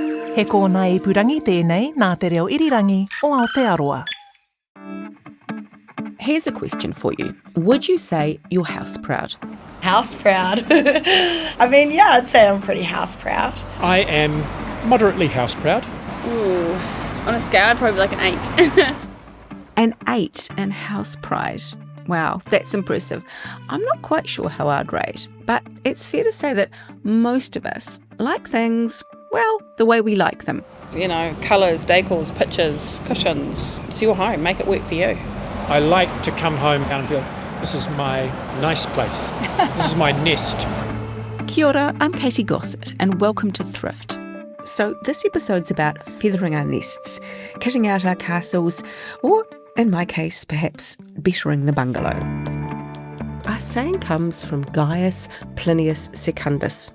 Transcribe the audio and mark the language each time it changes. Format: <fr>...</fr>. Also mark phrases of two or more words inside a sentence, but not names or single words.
<mi>He kōna ipurangi tēnei nā te reo irirangi o Aotearoa.</mi> <en>Here's a question for you. Would you say you're house proud? House proud? I mean, yeah, I'd say I'm pretty house proud. I am moderately house proud. Ooh, on a scale, I'd probably be like an 8. An 8 in house pride. Wow, that's impressive. I'm not quite sure how I'd rate, but it's fair to say that most of us like things, well, the way we like them. You know, colours, decors, pictures, cushions. It's your home, make it work for you. I like to come home and feel, this is my nice place. This is my nest.</en> <mi>Kia ora,</mi> <en>I'm Katy Gosset and welcome to Thrift. So this episode's about feathering our nests, kitting out our castles, or in my case, perhaps bettering the bungalow. Our saying comes from Gaius Plinius Secundus.</en>